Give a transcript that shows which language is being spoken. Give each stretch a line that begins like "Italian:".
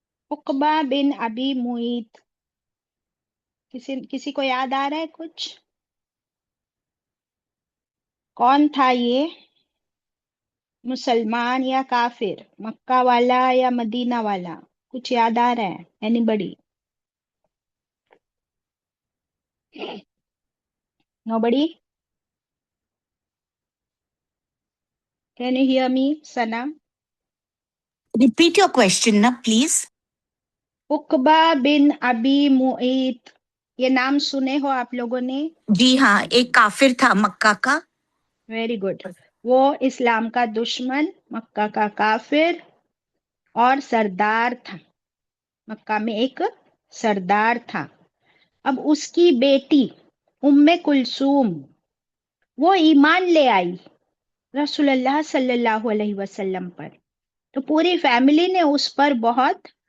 Urdu: عقبہ بن ابی معیط، کسی کو یاد آ رہا ہے کچھ؟ کون تھا یہ؟ مسلمان یا کافر؟ مکہ والا یا مدینہ والا؟ کچھ یاد آ رہا ہے؟
English: Anybody? Nobody? Can you hear me
Urdu: سنا؟
English: Repeat your question, na, please.
Urdu: عقبہ بن ابی معیط، یہ نام سنے ہو آپ لوگوں نے؟ جی ہاں، ایک کافر تھا مکہ کا۔
English: very good,
Urdu: وہ اسلام کا دشمن، مکہ کا کافر اور سردار تھا، مکہ میں ایک سردار تھا۔ اب اس کی بیٹی ام کلثوم وہ ایمان لے آئی رسول اللہ صلی اللہ علیہ وسلم پر، تو پوری فیملی نے اس پر بہت